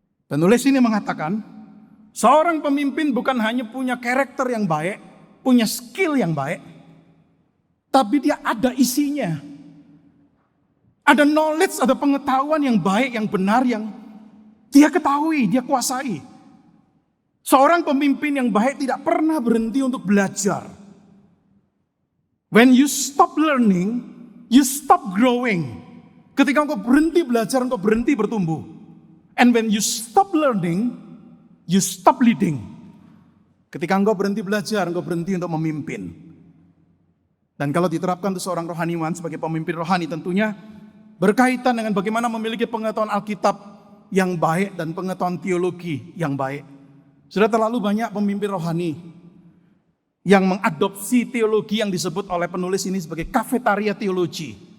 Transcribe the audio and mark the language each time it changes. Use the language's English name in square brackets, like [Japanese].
[Indonesian] Penulis ini mengatakan, seorang pemimpin bukan hanya punya karakter yang baik, punya skill yang baik, tapi dia ada isinya. Ada knowledge, ada pengetahuan yang baik, yang benar, yang dia ketahui, dia kuasai. Seorang pemimpin yang baik tidak pernah berhenti untuk belajar. [English] When you stop learning, you stop growing. [Indonesian] Ketika engkau berhenti belajar, engkau berhenti bertumbuh. [English] And when you stop learning, you stop leading. [Indonesian] Ketika engkau berhenti belajar, engkau berhenti untuk memimpin. Dan kalau diterapkan untuk seorang rohaniwan sebagai pemimpin rohani, tentunya berkaitan dengan bagaimana memiliki pengetahuan Alkitab yang baik dan pengetahuan teologi yang baik. Sudah terlalu banyak pemimpin rohani yang mengadopsi teologi yang disebut oleh penulis ini sebagai kafetaria teologi.